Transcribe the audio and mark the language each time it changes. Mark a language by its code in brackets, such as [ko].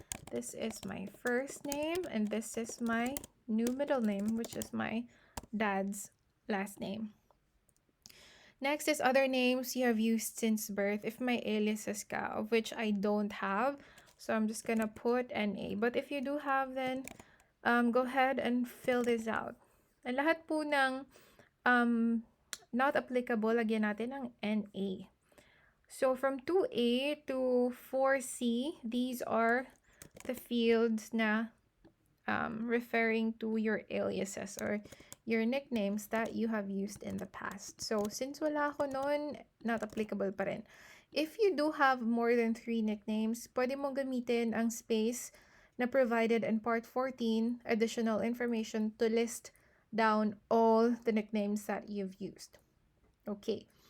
[en] This is my first name, and this is my new middle name, which is my dad's last name. Next is other names you have used since birth. If my aliases ka, of which I don't have, so I'm just gonna put NA. But if you do have, then go ahead and fill this out. [tl] Ang lahat po ng [en] not applicable, [tl] lagyan natin ng NA. [en] So from 2A to 4C, these are the fields na referring to your aliases or your nicknames that you have used in the past. So since [tl] wala ako noon, [en] not applicable [tl] pa rin. [en] If you do have more than 3 nicknames, pwede mo gamitin ang space na provided in Part 14, additional information to list down all the nicknames that you've used. Okay.